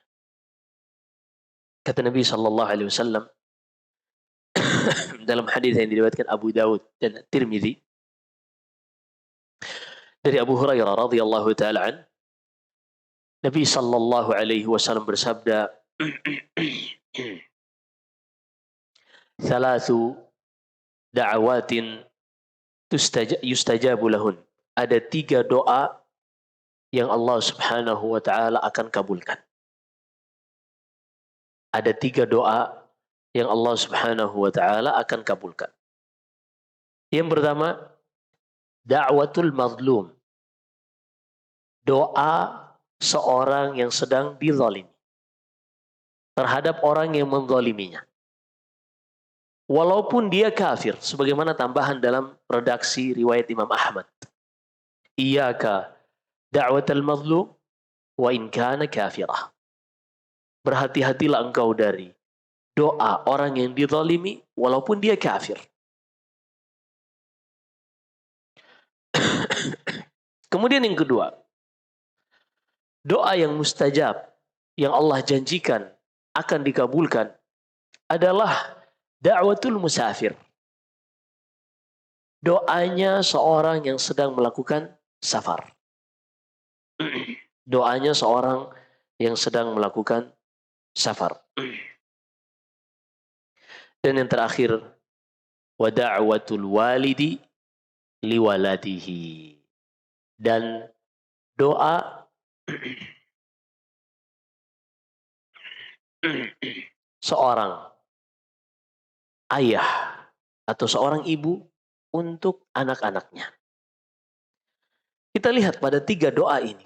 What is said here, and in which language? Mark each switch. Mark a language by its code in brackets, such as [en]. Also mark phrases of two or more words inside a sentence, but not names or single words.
[id] Kata Nabi SAW dalam hadis yang diriwayatkan Abu Dawud dan Tirmidzi dari Abu Hurairah [ar] رضي الله تعالى عن, [id] Nabi SAW bersabda, [ar] "ثلاث دعوات يستجاب لهن." [id] Ada 3 doa yang Allah [ar] سبحانه وتعالى [id] akan kabulkan. Ada 3 doa yang Allah [ar] سبحانه وتعالى [id] akan kabulkan. Yang pertama, [ar] دعوة المظلوم. [id] Doa seorang yang sedang dizalimi terhadap orang yang menzaliminya. Walaupun dia kafir, sebagaimana tambahan dalam redaksi riwayat Imam Ahmad. [ar] إياك ودعوة المظلوم وإن كان كافرا. [id] Berhati-hatilah engkau dari doa orang yang dizalimi walaupun dia kafir. Kemudian yang kedua, doa yang mustajab yang Allah janjikan akan dikabulkan adalah [ar] دعوة المسافر. [id] Doanya seorang yang sedang melakukan safar. Doanya seorang yang sedang melakukan safar. Dan yang terakhir, [ar] ودعوة الوالد لولده. [id] Dan doa seorang ayah atau seorang ibu untuk anak-anaknya. Kita lihat pada 3 doa ini.